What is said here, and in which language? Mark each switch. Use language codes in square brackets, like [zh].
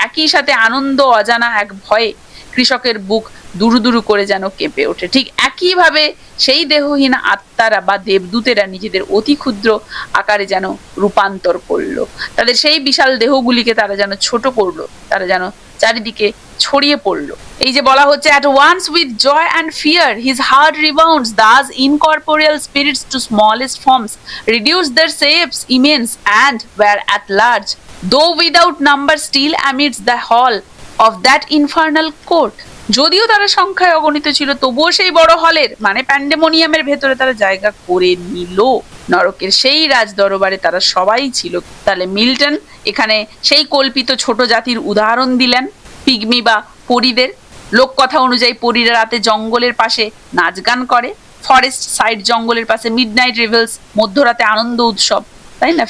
[bn] একই সাথে আনন্দ, অজানা এক ভয়ে কৃষকের বুক দুরু দুরু করে যেন কেঁপে ওঠে। ঠিক একইভাবে সেই দেহহীন আত্মারা বা দেবদূতেরা নিজেদের অতি ক্ষুদ্র আকারে যেন রূপান্তর করলো, তাদের সেই বিশাল দেহগুলিকে তারা যেন ছোট করলো, তারা যেন চারিদিকে ছড়িয়ে পড়লো। এই যে বলা হচ্ছে, [en] at once with joy and fear his heart rebounds, thus incorporeal spirits to smallest forms reduced their shapes immense and were at large, though without number still amidst the hall of that infernal court. [bn] যদিও তারা সংখ্যায় অগণিত ছিল, তবুও সেই বড় হলের মানে প্যান্ডেমোনিয়ামের ভেতরে তারা জায়গা করে নিল। নরকের সেই রাজ দরবারে তারা সবাই ছিল। তাহলে মিল্টন এখানে সেই কল্পিত ছোট জাতির উদাহরণ দিলেন, পিগমি বা পরীদের। লোককথা অনুযায়ী পরীরা রাতে জঙ্গলের পাশে নাচ গান করে, ফরেস্ট সাইড জঙ্গলের পাশে মিডনাইট রিভেলস মধ্যরাতে আনন্দ উৎসব, তাই না?